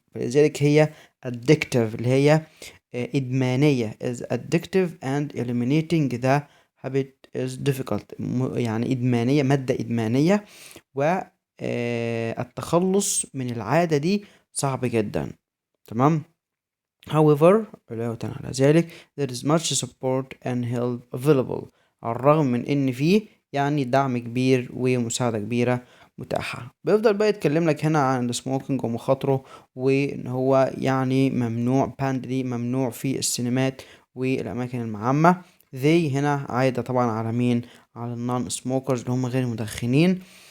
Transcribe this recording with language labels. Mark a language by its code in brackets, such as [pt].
[ar] فلذلك هي [en] addictive، [ar] اللي هي إدمانية [en] is addictive and eliminating the habit is difficult. [ar] يعني إدمانية، مادة إدمانية، والتخلص من العادة دي صعب جدا. تمام. [en] however، [ar] علاوة على ذلك [en] there is much support and help available. [ar] على الرغم من ان فيه يعني دعم كبير ومساعدة كبيرة متاحة. بيفضل بقى يتكلم لك هنا عن السموكينج ومخاطره، وان هو يعني ممنوع، باند دي ممنوع في السينمات والاماكن العامة. they هنا عايدة طبعا على مين؟ على النون سموكرز اللي هم غير المدخنين.